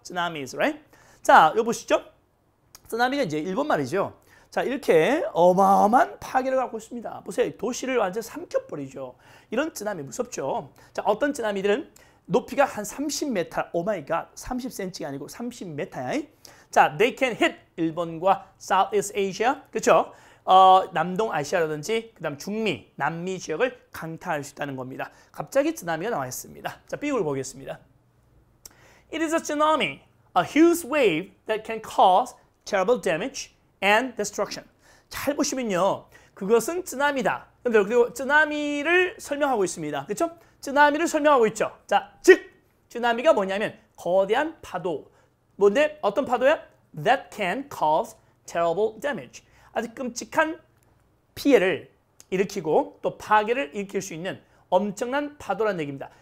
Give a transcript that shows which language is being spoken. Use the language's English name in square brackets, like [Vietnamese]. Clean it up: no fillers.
[English] tsunamis, right? [Korean] 자, 여기 보시죠. 쓰나미가 이제 일본 말이죠. 자, 이렇게 어마어마한 파괴를 갖고 있습니다. 보세요. 도시를 완전 삼켜버리죠. 이런 쓰나미 무섭죠. 자, 어떤 쓰나미들은 높이가 한 30m, 오 마이 갓, 30cm가 아니고 30m야. 자, [English] they can hit [Korean] 일본과 Southeast Asia, 그렇죠? 남동 아시아라든지 그다음 중미, 남미 지역을 강타할 수 있다는 겁니다. 갑자기 쓰나미가 나와 있습니다. 자, B를 보겠습니다. [English] It is a tsunami, a huge wave that can cause terrible damage and destruction. [Korean] 잘 보시면요, 그것은 쓰나미다. 그리고 쓰나미를 설명하고 있습니다. 그렇죠? 쓰나미를 설명하고 있죠. 자, 즉 쓰나미가 뭐냐면 거대한 파도. 뭔데? 어떤 파도야? [English] That can cause terrible damage. [Korean] 아주 끔찍한 피해를 일으키고 또 파괴를 일으킬 수 있는 엄청난 파도라는 얘기입니다.